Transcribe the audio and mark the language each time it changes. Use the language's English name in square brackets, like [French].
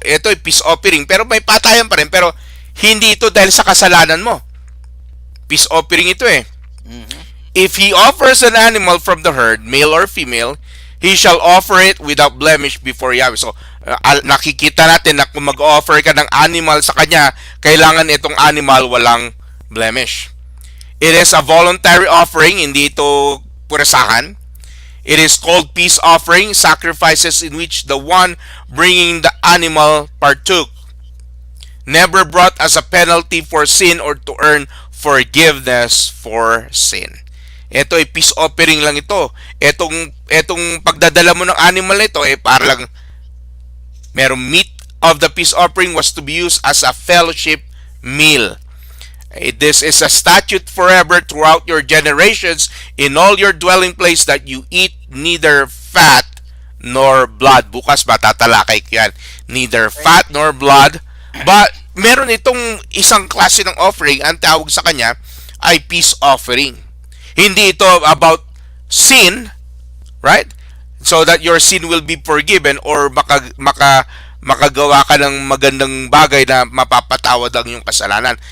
[Filipino] Ito ay peace offering. Pero may patayan pa rin. Pero hindi ito dahil sa kasalanan mo. [English] Peace offering ito If he offers an animal from the herd, male or female, he shall offer it without blemish before Yahweh. [Filipino] So, nakikita natin na kung mag-offer ka ng animal sa kanya, kailangan itong animal walang blemish. [English] It is a voluntary offering, [Filipino] hindi ito puresahan. [English] It is called peace offering, sacrifices in which the one bringing the animal partook. Never brought as a penalty for sin or to earn forgiveness for sin. [Filipino] Ito ay peace offering lang ito. Etong pagdadala mo ng animal na ito para lang merong [English] meat of the peace offering was to be used as a fellowship meal. This is a statute forever throughout your generations in all your dwelling place that you eat neither fat nor blood. [Filipino] Bukas matatalakay ko yan. [English] Neither fat nor blood. [Filipino] But meron itong isang klase ng offering, ang tawag sa kanya ay peace offering. Hindi ito about sin, right? [English] So that your sin will be forgiven or [Filipino] makagawa ka ng magandang bagay na mapapatawad ang iyong kasalanan.